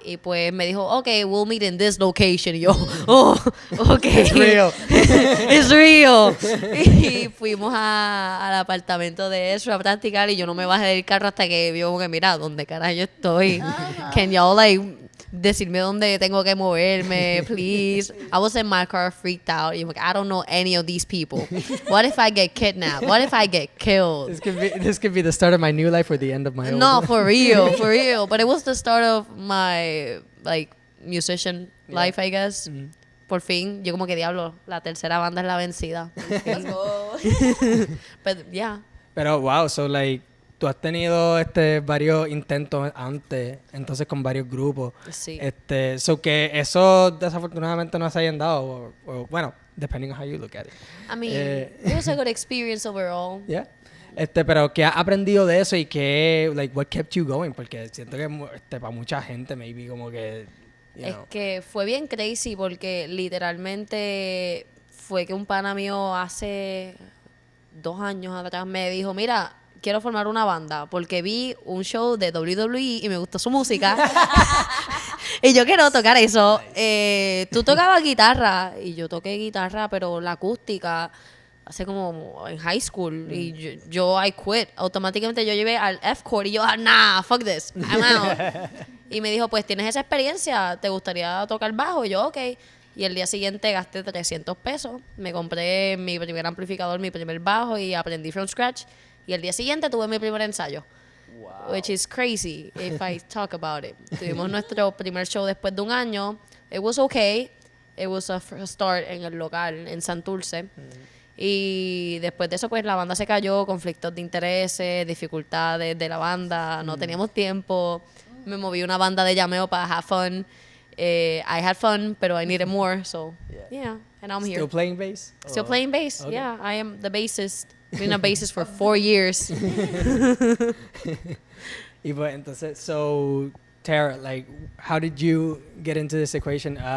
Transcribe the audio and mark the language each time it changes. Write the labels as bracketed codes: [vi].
[es] Y pues me dijo, [en] okay, we'll meet in this location. [es] Y yo, [en] oh, okay. It's real. It's real. [es] Y fuimos al apartamento de eso a practicar y yo no me bajé del carro hasta que vio como que, mira, ¿dónde carajo yo estoy? [en] Can y'all [es] decirme dónde tengo que moverme, please? [en] I was in my car freaked out. Y I'm like, I don't know any of these people. What if I get kidnapped? What if I get killed? This could be the start of my new life or the end of my old No, life. for real. But it was the start of my, musician life, I guess. Mm-hmm. [es] Por fin, yo como que diablo, la tercera banda es la vencida. [en] But, yeah. [es] Pero, wow, so, tú has tenido varios intentos antes, entonces con varios grupos. Sí. So que eso desafortunadamente no se hayan dado, o bueno, [en] depending on how you look at it. I mean, it was a good experience overall. Yeah. [es] Pero ¿qué has aprendido de eso y qué, [en] what kept you going? [es] Porque siento que para mucha gente, maybe como que, Es que fue bien crazy porque literalmente fue que un pana mío hace 2 años atrás me dijo, mira, quiero formar una banda porque vi un show de WWE y me gustó su música. Y yo quiero tocar eso. Tú tocabas guitarra y yo toqué guitarra, pero la acústica hace como en high school. Y yo [en] I quit. [es] Automáticamente yo llevé al F chord y yo, [en] nah, fuck this, I'm out. [es] Y me dijo, pues tienes esa experiencia, ¿te gustaría tocar bajo? Y yo, ok. Y el día siguiente gasté 300 pesos. Me compré mi primer amplificador, mi primer bajo y aprendí [en] from scratch. [es] Y el día siguiente tuve mi primer ensayo. [en] Wow. Which is crazy if I talk about it. [es] Tuvimos nuestro primer show después de un año. [en] It was okay. It was a start [es] en el local en Santurce. Y después de eso, pues la banda se cayó, conflictos de intereses, dificultades de la banda, no teníamos tiempo. Me moví una banda de llameo para [en] have fun. I had fun, pero I needed more, so yeah, and I'm here. Still playing bass? Still playing bass, okay. Yeah. I am the bassist. Been a bassist for 4 years. [es] Y pues, entonces, [en] so Tara, like, how did you get into this equation?